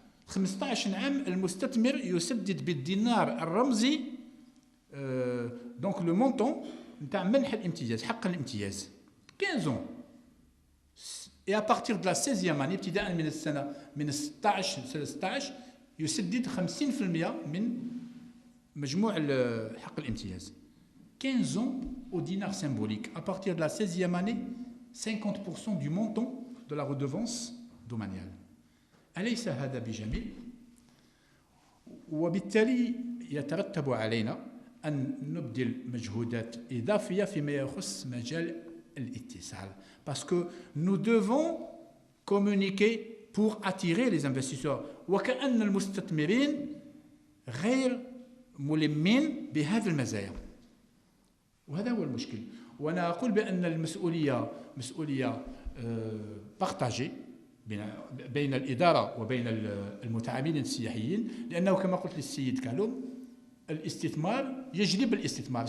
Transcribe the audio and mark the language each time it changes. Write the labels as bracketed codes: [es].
[ar] 15 عام المستثمر يسدد بالدينار الرمزي donc le montant نتاع منح الامتياز، حق الامتياز. [fr] 15 ans. Et à partir de la 16e année [ar] ابتداء من السنة من 16 يسدد 50% من مجموع حق الامتياز. [fr] 15 ans au dinar symbolique. À partir de la 16e année, 50% du montant de la redevance domaniale. [ar] أليس هذا بجميل؟ وبالتالي يترتب علينا أن نبذل مجهودات إضافية فيما يخص مجال الاتصال. [fr] Parce que nous devons communiquer pour attirer les investisseurs. [ar] وكأن المستثمرين غير ملمين بهذه المزايا. وهذا هو المشكل. وأنا أقول بأن المسؤولية مسؤولية بارتاجي بين الإدارة وبين المتعاملين السياحيين، لأنه كما قلت للسيد كالوم الاستثمار يجلب الاستثمار.